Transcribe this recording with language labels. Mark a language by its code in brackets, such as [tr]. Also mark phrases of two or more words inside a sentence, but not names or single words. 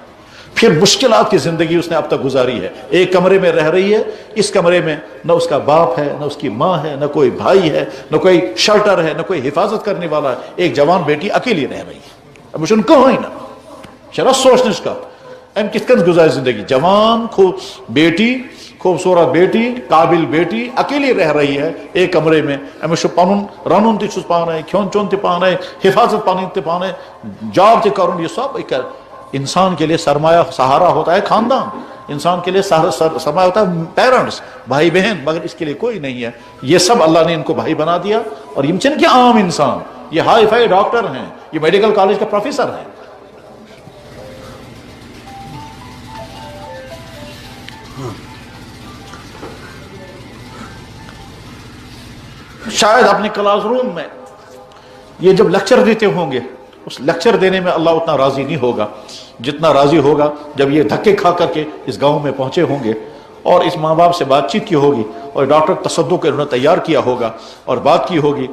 [ur] پھر مشکلات کی زندگی اس نے اب تک گزاری ہے. ایک کمرے میں رہ رہی ہے, اس کمرے میں نہ اس کا باپ ہے, نہ اس کی ماں ہے, نہ کوئی بھائی ہے, نہ کوئی شیلٹر ہے, نہ کوئی حفاظت کرنے والا ہے. ایک جوان بیٹی اکیلی رہ رہی ہے. اب مجھے کہو ہی نا شرط سوچنے کا [ks] ام کت کن گزاری زندگی. [ur] جوان بیٹی, خوبصورت بیٹی, قابل بیٹی اکیلی رہ رہی ہے ایک کمرے میں. [ks] امس پن رنن تس پانے, کھون چون تانے, حفاظت پن پانے, جاب تہ کرن. [ur] یہ سب انسان کے لیے سرمایہ سہارا ہوتا ہے خاندان, انسان کے لیے سرمایہ ہوتا ہے پیرنٹس, بھائی بہن, مگر اس کے لیے کوئی نہیں ہے. یہ سب اللہ نے ان کو بھائی بنا دیا. اور یہ چن کے عام انسان, یہ ہائی فائی ڈاکٹر ہیں, یہ میڈیکل کالج کے پروفیسر ہیں. شاید اپنے کلاس روم میں یہ جب لیکچر دیتے ہوں گے, اس لیکچر دینے میں اللہ اتنا راضی نہیں ہوگا جتنا راضی ہوگا جب یہ دھکے کھا کر کے اس گاؤں میں پہنچے ہوں گے اور اس ماں باپ سے بات چیت کی ہوگی اور ڈاکٹر تصدق انہوں نے تیار کیا ہوگا اور بات کی ہوگی.